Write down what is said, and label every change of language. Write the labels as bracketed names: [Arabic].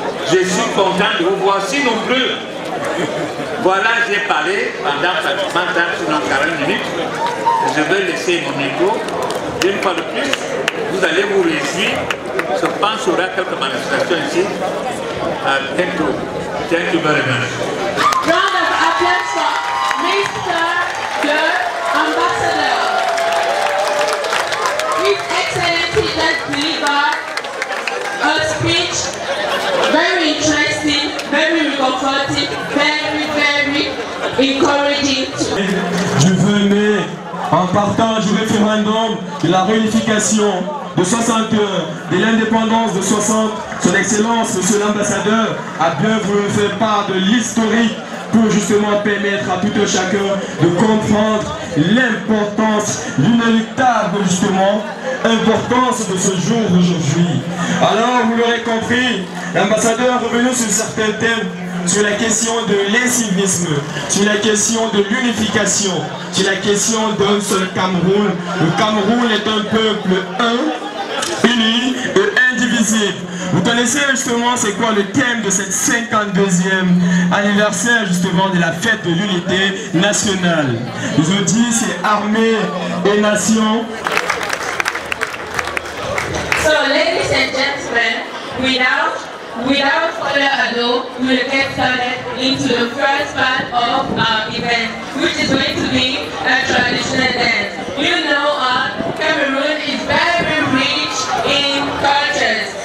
[French] Je suis content de vous voir si nombreux. Voilà, j'ai parlé pendant pratiquement 40 minutes. Je vais laisser mon micro. Une fois de plus, vous allez vous réjouir. Je pense qu'il y aura quelques manifestations ici. À bientôt. [English] Thank you very much. Round of applause for Mr. the Ambassador. His Excellency just delivered a speech, very interesting, very comforting, very encouraging. [French] Je venais en partant du référendum de la réunification de 60 heures, de l'indépendance de 60, son Excellence, Monsieur l'Ambassadeur, a bien voulu faire part de l'historique pour justement permettre à tout un chacun de comprendre l'importance, l'inéluctable justement, importance de ce jour d'aujourd'hui. Alors, vous l'aurez compris, l'ambassadeur est revenu sur certains thèmes, sur la question de l'incivisme, sur la question de l'unification, sur la question d'un seul Cameroun. Le Cameroun est un peuple un, uni et indivisible. Vous connaissez justement c'est quoi le thème de cette 52e anniversaire justement de la fête de l'unité nationale. Ils ont dit c'est armée et nation. [English] So ladies and gentlemen, without further ado, we will get started into the first part of our event, which is going to be a traditional dance. You know, Cameroon is very rich in cultures.